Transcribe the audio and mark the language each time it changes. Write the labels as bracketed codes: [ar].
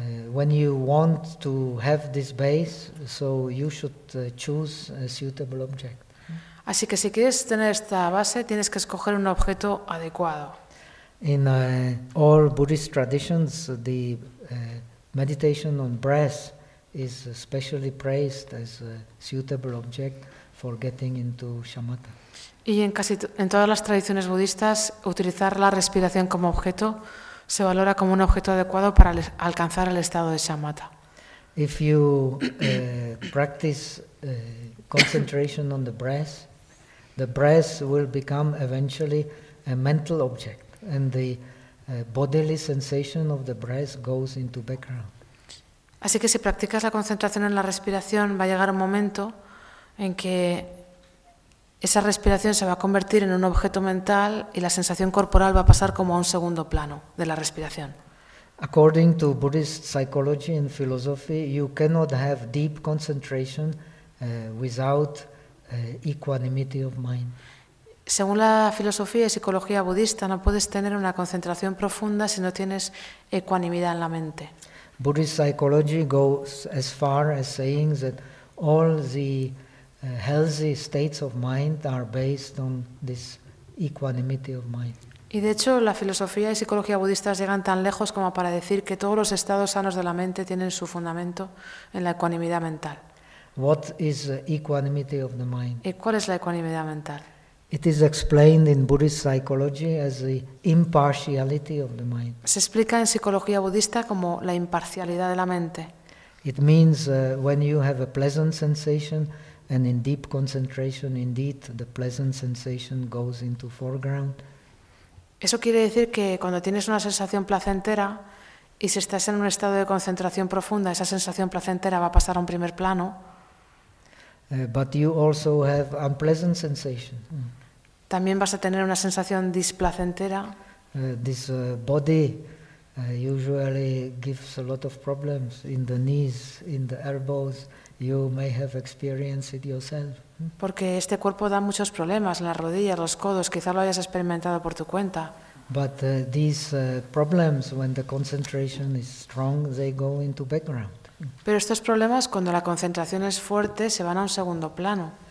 [en] When you want to have this base, so you should choose a suitable object. [es] Así que si quieres tener esta base, tienes que escoger un objeto adecuado. [en] In all Buddhist traditions, the meditation on breath is especially praised as a suitable object for getting into shamatha. [es] Y en casi en todas las tradiciones budistas, utilizar la respiración como objeto se valora como un objeto adecuado para alcanzar el estado de shamatha. [en] If you practice concentration on the breath will become eventually a mental object. And the bodily sensation of the breath goes into background. [es] Así que si practicas la concentración en la respiración, va a llegar un momento en que esa respiración se va a convertir en un objeto mental y la sensación corporal va a pasar como a un segundo plano de la respiración. [en] According to Buddhist psychology and philosophy, you cannot have deep concentration without equanimity of mind. [es] Según la filosofía y psicología budista, no puedes tener una concentración profunda si no tienes ecuanimidad en la mente. [en] Buddhist psychology goes as far as saying that all the healthy states of mind are based on this equanimity of mind. [es] Y de hecho, la filosofía y psicología budistas llegan tan lejos como para decir que todos los estados sanos de la mente tienen su fundamento en la ecuanimidad mental. [en] What is equanimity of the mind? [es] ¿Y cuál es la ecuanimidad mental? [en] It is explained in Buddhist psychology as the impartiality of the mind. [es] Se explica en psicología budista como la imparcialidad de la mente. [en] It means when you have a pleasant sensation and in deep concentration, indeed the pleasant sensation goes into foreground. [es] Eso quiere decir que cuando tienes una sensación placentera y si estás en un estado de concentración profunda, esa sensación placentera va a pasar a un primer plano. [en] But you also have unpleasant sensation. [es] También vas a tener una sensación displacentera. [en] This body usually gives a lot of problems in the knees, in the elbows. You may have experienced it yourself. [es] Porque este cuerpo da muchos problemas en las rodillas, los codos. Quizá lo hayas experimentado por tu cuenta. [en] But these problems, when the concentration is strong, they go into background. [es] Pero estos problemas, cuando la concentración es fuerte, se van a un segundo plano.